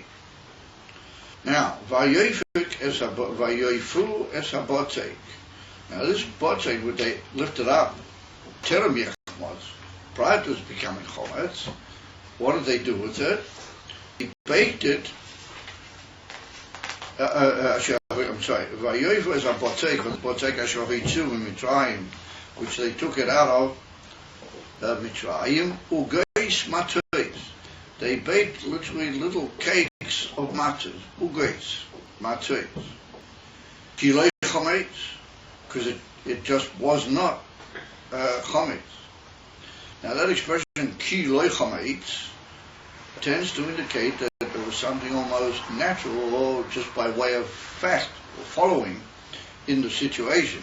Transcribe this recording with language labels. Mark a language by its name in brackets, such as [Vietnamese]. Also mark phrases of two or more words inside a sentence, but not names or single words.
[Hebrew] Now, ויאפו את הבצק. [English] Now this botzek, which they lifted up, [Hebrew] טרם יחמץ, [English] prior to it becoming chometz, what did they do with it? They baked it. I'm sorry. [Hebrew] ויאפו את הבצק, בצק אשר הוציאו מצרים, [English] which they took it out of Mitzrayim, [Hebrew] עגות מצות. [English] They baked literally little cakes of matzos, [Hebrew] עגות מצות. כי לא חמץ, [English] because it just was not chometz. Now that expression, [Hebrew] כי לא חמץ, [English] tends to indicate that there was something almost natural, or just by way of fact, or following in the situation.